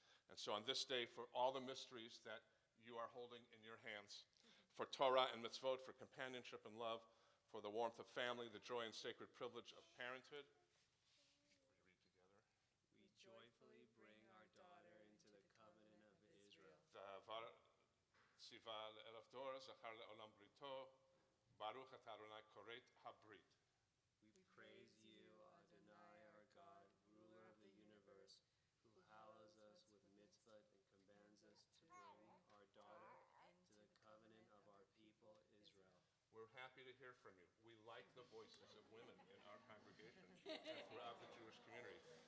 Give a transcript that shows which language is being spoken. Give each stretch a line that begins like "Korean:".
English: And so on this day, for all the mysteries that you are holding in your hands, for Torah and mitzvot, for companionship and love, for the warmth of family, the joy and sacred privilege of parenthood, We joyfully bring our daughter into the covenant of Israel.
Hebrew: ציווה לאלף דור, זכר לעולם בריתו, ברוך אתה אדוני כורת הברית.
English: We praise you, Adonai, our God, ruler of the universe, who hallows us with mitzvot and commands us to bring our daughter to the covenant of our people Israel. We're happy to hear from you. We like the voices of women in our congregation and throughout the Jewish community.